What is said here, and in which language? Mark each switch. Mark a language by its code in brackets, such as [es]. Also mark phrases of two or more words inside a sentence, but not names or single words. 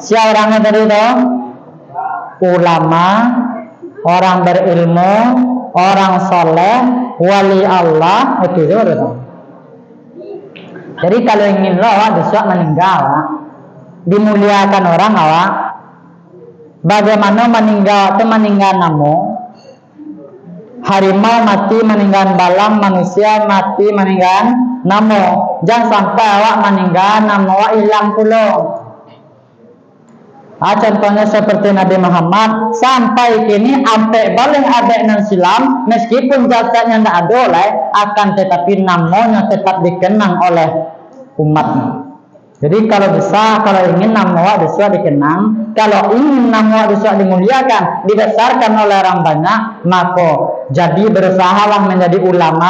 [id] Siapa orangnya tadi itu? Ulama, orang berilmu, orang soleh, wali Allah, itu betul. Jadi kalau ingin awak besok meninggal, dimuliakan orang awak. Bagaimana meninggal itu meninggal namo? [min] Harimau mati meninggal balang, manusia mati meninggal namo. [id] Jangan sampai awak meninggal namo awak hilang pulau. Contohnya seperti Nabi Muhammad sampai kini sampai balik abek nan silam, meskipun jasadnya tidak ada oleh, akan tetapi namanya tetap dikenang oleh umatnya. Jadi kalau bisa, kalau ingin nama besar dikenang, kalau ingin nama besar dimuliakan, dibesarkan oleh orang banyak, maka jadi berusahalah menjadi ulama.